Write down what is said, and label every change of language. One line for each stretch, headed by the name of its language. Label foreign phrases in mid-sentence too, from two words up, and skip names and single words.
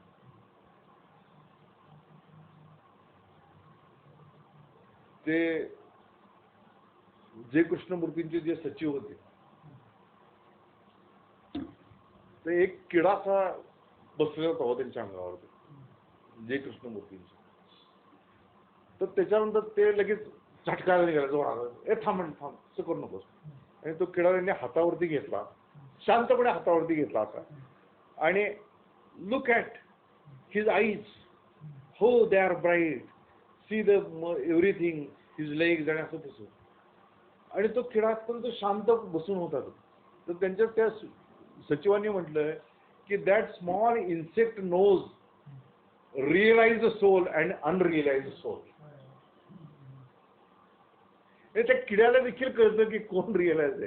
Marathi: ते जे कृष्णमूर्तींचे जे सचिव होते ते एक किडाचा बसलेला होता त्यांच्या अंगावरती जे कृष्णमूर्तींचे. तर त्याच्यानंतर ते लगेच झटकायला निघाला जोरात. थांब असं करू नकोस. आणि तो किडा त्यांनी हातावरती घेतला शांतपणे हातावरती घेतला असा आणि
English: look at his eyes how they are bright see the everything his legs
Marathi: आणि असं तसं. आणि तो किडा अत्यंत शांत बसून होता. तर त्यांच्या त्या सचिवांनी म्हटलं की
English: that small insect knows realised soul and unrealised soul.
Marathi: त्या किड्याला देखील कळतं की कोण रिअलाइज आहे.